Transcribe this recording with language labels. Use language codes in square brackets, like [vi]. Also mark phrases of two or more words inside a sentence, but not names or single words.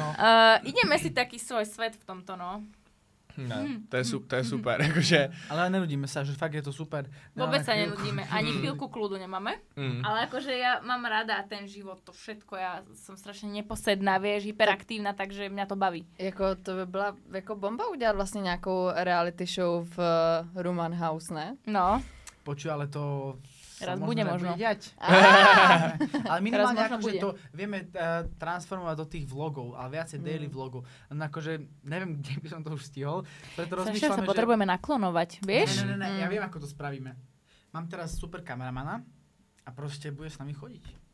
[sk] Ideme si taký svoj svet v tomto, no. [cs] Ne, to je super, jakože... [sk] Ale nenudíme sa, že fakt je to super. Vôbec sa nenudíme, ani chvíľku kľudu nemáme, ale akože ja mám rada ten život, to všetko, ja som strašne neposedná, vieš, hyperaktívna, takže mňa to baví. [cs] Jako to by byla jako bomba udělat vlastně nějakou reality show v Roman House, ne? No. [sk] Počuj, ale to... Raz bude možno. Ale minimálne akože to vieme transformovať do tých vlogov, ale viacej daily vlogov. Akože neviem, kde by som to už stihol, preto rozmýšľame, že... potrebujeme naklonovať, vieš? Ne, ja viem, ako to spravíme. Mám teraz super kameramana a proste bude s nami chodiť.